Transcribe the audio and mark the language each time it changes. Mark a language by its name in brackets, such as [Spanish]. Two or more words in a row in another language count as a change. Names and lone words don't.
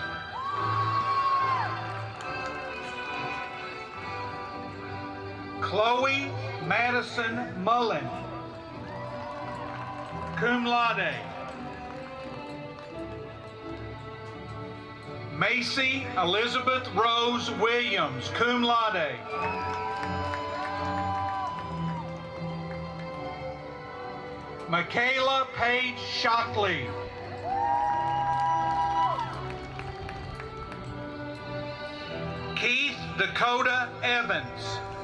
[English] Chloe Madison Mullen, [Latin] cum laude. [English] Macy Elizabeth Rose Williams, [Latin] cum laude. [English] Michaela Paige Shockley. Keith Dakota Evans.